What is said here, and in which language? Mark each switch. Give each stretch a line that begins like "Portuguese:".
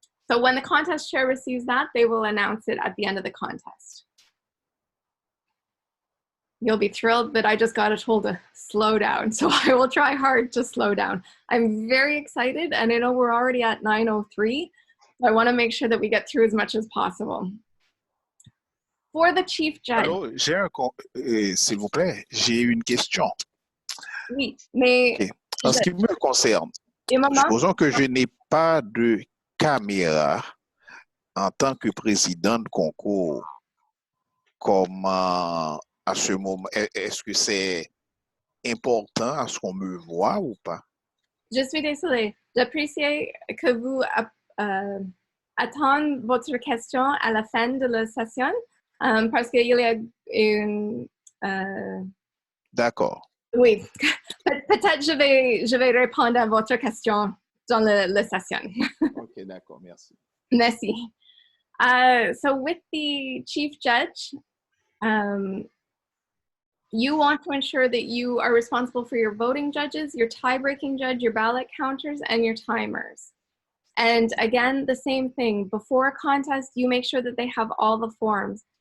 English: So when the contest chair receives that, they will announce it at the end of the contest. You'll be thrilled that I just got told to slow down, so I will try hard to slow down. I'm very excited, and I know we're already at 9:03, so I want to make sure that we get through as much as possible. For the chief judge.
French: Allô, s'il vous plaît, j'ai une question. Oui, mais...
English: Okay.
French: En ce qui me concerne, supposons que je n'ai pas de caméra en tant que président de concours. Comment... à ce moment, est-ce que c'est important à ce qu'on me voit ou pas? Je suis désolée. J'apprécie que vous attendez votre question à la fin de la session parce qu'il y a une... D'accord. Oui. Peut-être je vais répondre à votre question dans la session. OK, d'accord. Merci. Merci.
English: So with the chief judge, you want to ensure that you are responsible for your voting judges, your tie-breaking judge, your ballot counters, and your timers. And again, the same thing. Before a contest, you make sure that they have all the forms.